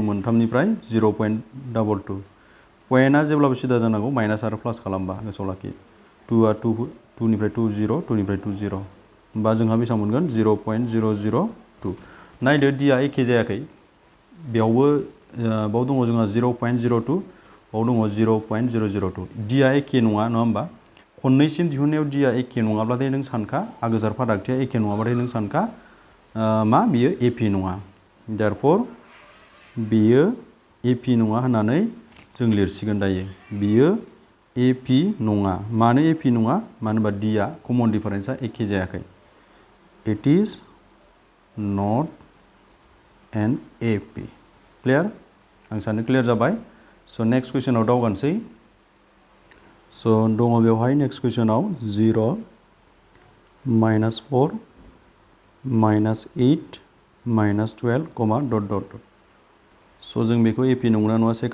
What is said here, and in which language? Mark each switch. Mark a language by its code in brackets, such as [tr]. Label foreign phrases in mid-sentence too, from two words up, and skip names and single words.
[brx] मोनथामनिफ्राय 0.22 पइन्टआ जेब्लाबो सिदा जानांगौ माइनास आरो प्लास खालामबा गोसोआव लाखि 2आ 2 निफ्राय 2 0 2 निफ्राय 2 0 होमबा जोंहा बेसेबां मोनगोन 0.002 नायदो D आ एखे जायाखै बेयावबो बाव दङ जोंहा 0.02 बाव दङ 0.002 D आ एखे नङा होमबा खननैसिम दिहुननायाव D आ एखे नङाब्लाथाय नों सानखा आगोजार फारागथिया एखे नङाब्लाथाय नों सानखा मा बियो AP नङा देयरफर बियो AP नङा होननानै जों लिरसिगोन दायो बियो एपि नङा मानो एपि नङा मानो होनबा डि आ [en] common differenceआ [brx] एखे जायाखै [en] it is not an AP clear [brx] आं सानो क्लियार जाबाय स' [en] next questionनाव [brx] दावगानोसै स' दङ बेवहाय [en] next questionनाव [brx] 0 -4 -8 -12 [en] dot dot [brx] स' जों बेखौ एपि नंगौना नङा चेक